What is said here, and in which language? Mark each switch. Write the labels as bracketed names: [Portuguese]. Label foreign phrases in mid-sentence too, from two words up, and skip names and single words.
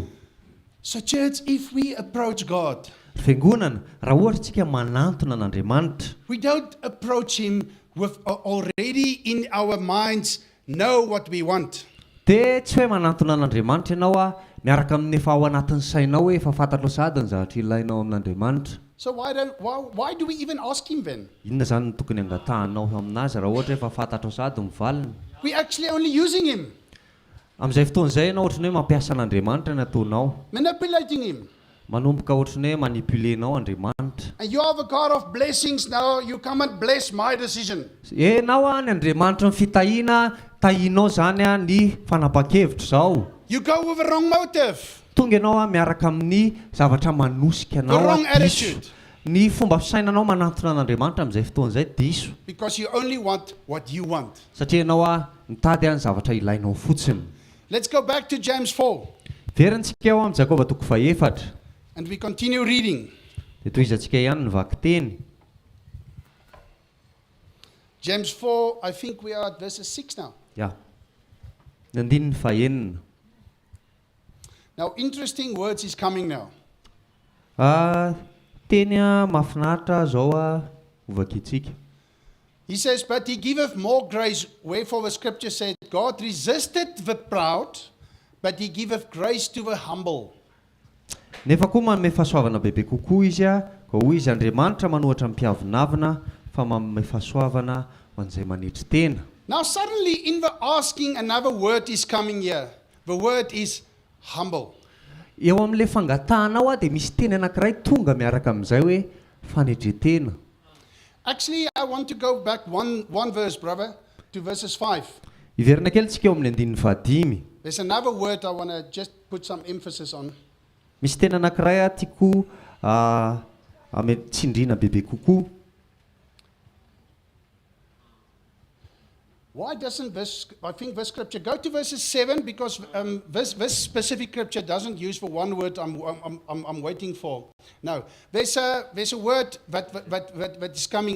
[English] So church, if we approach God, [Malagasy] Fiangonana, raha ohatra tsika manantona an'Andriamanitra, [English] we don't approach him with already in our minds know what we want. [Malagasy] dia tsy hoe manantona an'Andriamanitra ianao miaraka amin'ny efa ao anatin'ny sainao hoe efa fantatro sady ny zavatra ilainao amin'Andriamanitra. [English] So why do we even ask him then? [Malagasy] Inona zany no tokony angatahanao aminazy raha ohatra efa fantatro sady ny valiny? [English] We're actually only using him, [Malagasy] Amin'izay fotoan'izay ianao ohatrany hoe mampiasa an'Andriamanitra ny ataonao, [English] manipulating him. [Malagasy] manomboka ohatrany hoe manipulenao Andriamanitra. [English] And you are the God of blessings now, you come and bless my decision. [Malagasy] Enao ny Andriamanitra ny fitahiana, tahinao zany ny fanapa-kevitra zao. [English] You go with the wrong motive. [Malagasy] Tonga ianao miaraka amin'ny zavatra manosika [English] The wrong [Malagasy] anao diso, [English] attitude. [Malagasy] Ny fomba fisainanao manatona an'Andriamanitra amin'izay fotoana izay diso. [English] Because you only want what you want. [Malagasy] Satria ianao mitady any zavatra ilainao fotsiny. [English] Let's go back to James 4. [Malagasy] Verantsika eo amin'ny Jakoba 4:4. [English] And we continue reading. [Malagasy] Dia toizantsika ihany ny vaky teny. [English] James 4, I think we are at verses 6 now. Ja. [Malagasy] Ny andininy fahaenina. [English] Now, interesting words is coming now. [Malagasy] Teny mahafinaritra zao ovakitsika. [English] He says, but he giveth more grace, wherefore the scripture said, God resisteth the proud, but he giveth grace to the humble. [Malagasy] Nefa koa manome fahasoavana bebe kokoa izy ko hoy izy Andriamanitra manohatra mpiavinavina fa manome fahasoavana ho an'izay manetry tena. [English] Now suddenly in the asking, another word is coming here. The word is humble. [Malagasy] Eo amin'ilay fangatanao dia misy teny anankiray tonga miaraka amin'izay hoe fanetretena. [English] Actually, I want to go back one verse, brother, to verses 5. [Malagasy] Iverina kely tsika eo amin'ny andininy 5. [English] There's another word I want to just put some emphasis on. [Malagasy] Misy teny anankiray tiako tsindrina bebe kokoa. [English] Why doesn't this, I think this scripture, go to verses 7 because this specific scripture doesn't use the one word I'm waiting for. No, there's a word that is coming.